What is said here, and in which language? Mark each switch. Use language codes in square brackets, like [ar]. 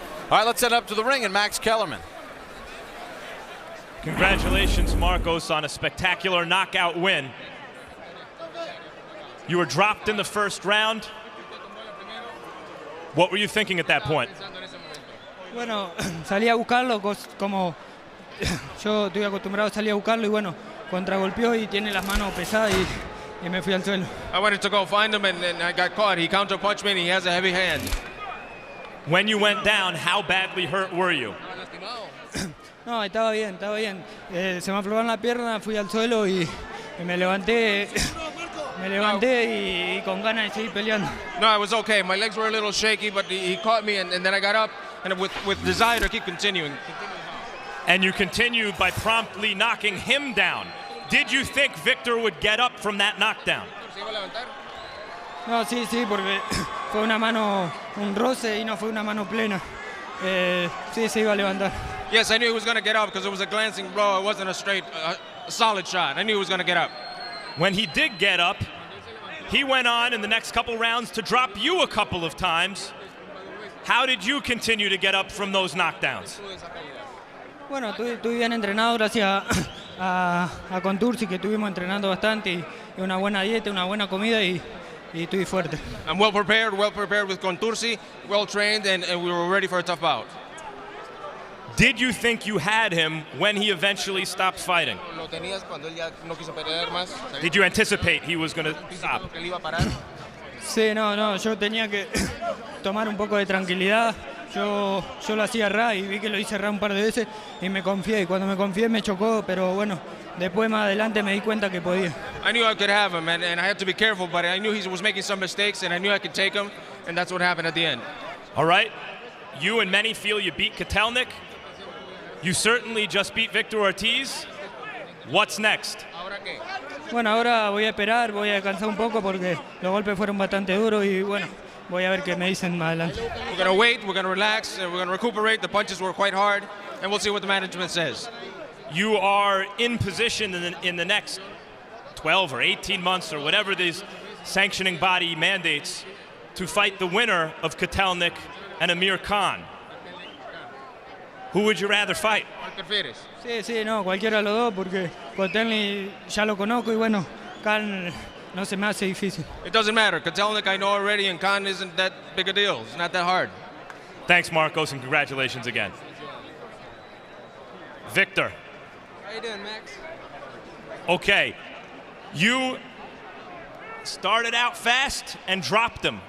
[en] All right, let's head up to the ring and Max Kellerman. Congratulations, Marcos, on a spectacular knockout win. You were dropped in the first round. What were you thinking at that point? [es] Bueno, salí a buscarlo como yo estoy acostumbrado a salir a buscarlo, y bueno, contragolpeó y tiene las manos pesadas y me fui al suelo. [en] I wanted to go find him, and I got caught. He counterpunched me, and he has a heavy hand. When you went down, how badly hurt were you? [es] No, estaba bien, estaba bien. Se me aflojaron la pierna, fui al suelo y me levanté me levanté y con ganas de seguir peleando. [en] No, I was okay. My legs were a little shaky, but he caught me, and then I got up, and with desire to keep continuing. And you continued by promptly knocking him down. Did you think Victor would get up from that knockdown? [es] No, sí, porque fue una mano, un roce y no fue una mano plena. Sí, se iba a levantar. [en] Yes, I knew he was going to get up because it was a glancing blow. It wasn't a straight, solid shot. I knew he was going to get up. When he did get up, he went on in the next couple rounds to drop you a couple of times. How did you continue to get up from those knockdowns? [es] Bueno, estuve bien entrenado gracias a Contursi, que estuvimos entrenando bastante y una buena dieta, una buena comida y estuve fuerte. [en] I'm well prepared with Contursi, well trained, and we were ready for a tough bout. Did you think you had him when he eventually stopped fighting? Did you anticipate he was going to stop? [es] Sí, no, yo tenía que tomar un poco de tranquilidad. Yo lo hacía errar y vi que lo hice errar un par de veces y me confié. Y cuando me confié me chocó, pero bueno, después más adelante me di cuenta que podía. [en] I knew I could have him, and I had to be careful, but I knew he was making some mistakes, and I knew I could take him, and that's what happened at the end. All right. You and many feel you beat Kotelnik. You certainly just beat Victor Ortiz. What's next? [es] Bueno, ahora voy a esperar, voy a descansar un poco porque los golpes fueron bastante duros y bueno, voy a ver qué me dicen más adelante. [en] We're going to wait, we're going to relax, and we're going to recuperate. The punches were quite hard, and we'll see what the management says. You are in position in the next 12 or 18 months or whatever these sanctioning body mandates to fight the winner of Kotelnik and Amir Khan. Who would you rather fight? [es] Sí, no, cualquiera de los dos porque Kotelnik ya lo conozco y bueno, Khan no se me hace difícil. [en] It doesn't matter. Kotelnik I know already, and Khan isn't that big a deal. It's not that hard. Thanks, Marcos, and congratulations again. Victor. How you doing, Max? Okay, you started out fast and dropped him.